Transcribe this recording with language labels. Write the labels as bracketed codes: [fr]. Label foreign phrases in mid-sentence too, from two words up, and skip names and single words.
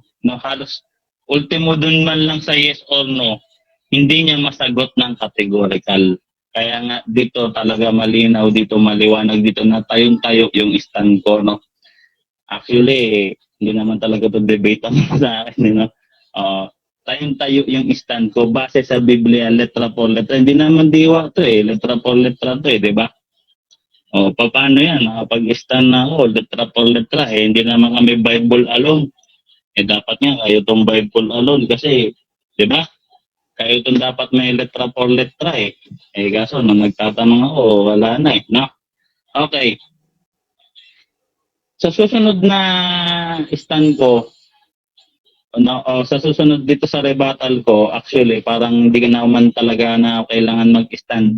[tl] No, halos ultimo dun man lang sa [en] yes or no, [tl] hindi niya masagot ng categorical. Kaya nga dito talaga malinaw, dito maliwanag, dito na tayong-tayo yung stand ko, no. Actually, hindi naman talaga to debate sa akin, no. Tayong-tayo yung stand ko base sa Biblia, [es] letra por letra. [tl] Hindi naman diwa to [es] letra por letra [tl] to di ba? Paano yan? Nakapag-stand na ako, [es] letra por letra. [tl] Hindi naman kami [en] Bible alone. [tl] Dapat nga, kayo tong [en] Bible alone. [tl] Kasi, di ba? Kayo tong dapat may [es] letra por letra [tl] kaso, nung nagtatanong ako, wala na no? Okay. Sa susunod na stand ko, sa susunod dito sa rebuttal ko, actually, parang hindi ka na man talaga na kailangan mag-stand.